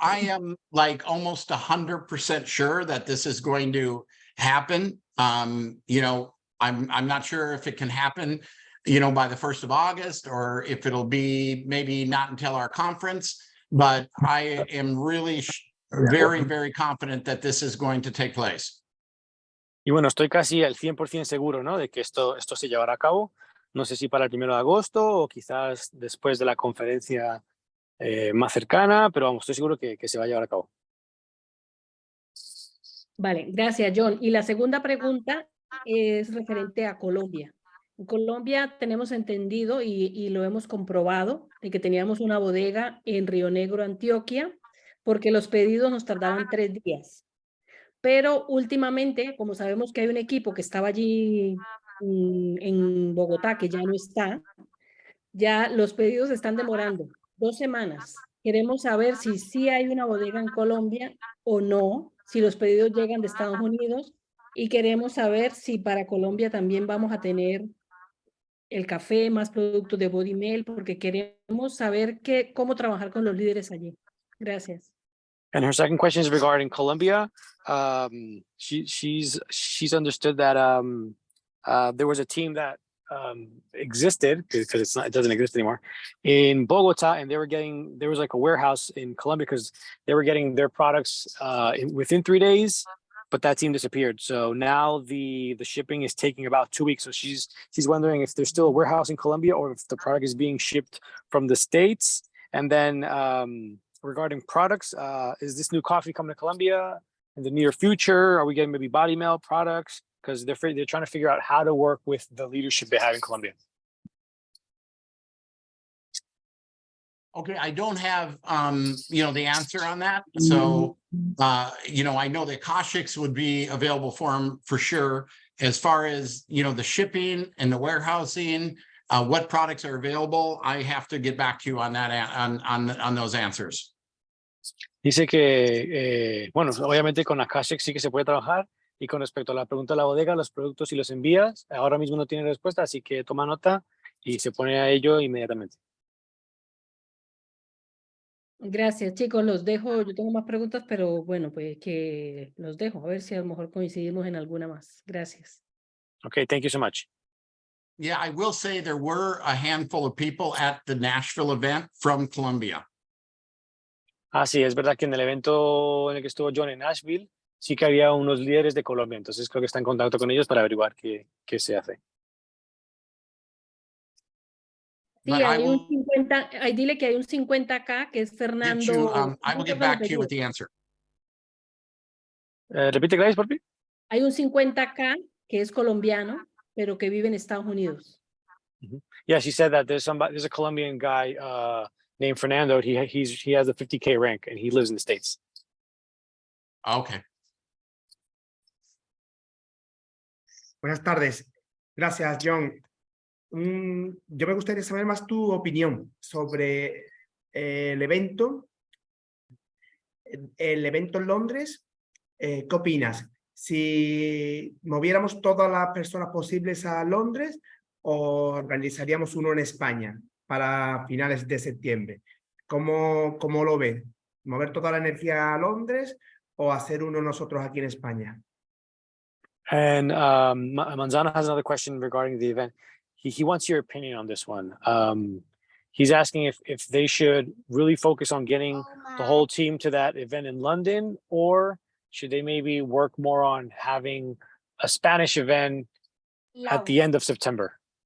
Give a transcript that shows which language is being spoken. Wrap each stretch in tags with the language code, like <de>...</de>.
<en>So I am like almost 100% sure that this is going to happen. You know, I'm not sure if it can happen, you know, by the 1st of August or if it'll be maybe not until our conference, but I am really very, very confident that this is going to take place.</en> <es>Y bueno, estoy casi al 100% seguro, ¿no? De que esto se llevará a cabo. No sé si para el 1 de agosto o quizás después de la conferencia más cercana, pero vamos, estoy seguro que se va a llevar a cabo. Vale, gracias, John. Y la segunda pregunta es referente a Colombia. En Colombia tenemos entendido y lo hemos comprobado de que teníamos una bodega en Río Negro, Antioquia, porque los pedidos nos tardaban 3 días. Pero últimamente, como sabemos que hay un equipo que estaba allí en Bogotá, que ya no está, ya los pedidos están demorando 2 semanas. Queremos saber si sí hay una bodega en Colombia o no, si los pedidos llegan de Estados Unidos, y queremos saber si para Colombia también vamos a tener el café, más productos de Body Mail, porque queremos saber cómo trabajar con los líderes allí. Gracias.</es> <en>And her second question is regarding Colombia. She's understood that there was a team that existed, because it doesn't exist anymore, in Bogota, and there was like a warehouse in Colombia because they were getting their products within 3 days, but that team disappeared. So now the shipping is taking about 2 weeks. So she's wondering if there's still a warehouse in Colombia or if the product is being shipped from the States. And then regarding products, is this new coffee coming to Colombia in the near future? Are we getting maybe body mail products? Because they're trying to figure out how to work with the leadership they have in Colombia. Okay, I don't have, the answer on that. So, I know that Koshik's would be available for them for sure. As far as, the shipping and the warehousing, what products are available, I have to get back to you on that, on those answers.</en> <es>Dice que, bueno, obviamente con Akashic sí que se puede trabajar, y con respecto a la pregunta de la bodega, los productos y los envías, ahora mismo no tiene respuesta, así que toma nota y se pone a ello inmediatamente. Gracias, chicos, los dejo. Yo tengo más preguntas, pero bueno, pues que los dejo. A ver si a lo mejor coincidimos en alguna más. Gracias.</es> <en>Okay, thank you so much. Yeah, I will say there were a handful of people at the Nashville event from Colombia.</en> <es>Ah, sí, es verdad que en el evento en el que estuvo John en Nashville, sí que había unos líderes de Colombia, entonces creo que está en contacto con ellos para averiguar qué se hace. Sí, hay un 50, dile que hay un 50K que es Fernando.</es> <en>I will get back to you with the answer.</en> <es>Repite, Gladys, por favor. Hay un 50K que es colombiano, pero que vive en Estados Unidos.</es> <en>Yeah, she said that there's a Colombian guy named Fernando. He has a 50K rank and he lives in the States. Okay.</en> <es>Buenas tardes. Gracias, John. Yo me gustaría saber más tu opinión sobre el evento en Londres. ¿Qué opinas? Si moviéramos todas las personas posibles a Londres o organizaríamos uno en España para finales de septiembre. ¿Cómo lo ves? ¿Mover toda la energía a Londres o hacer uno nosotros aquí en España?</es> <en>And Manzano has another question regarding the event. He wants your opinion on this one. He's asking if they should really focus on getting the whole team to that event in London, or should they maybe work more on having a Spanish event at the end of September?</en>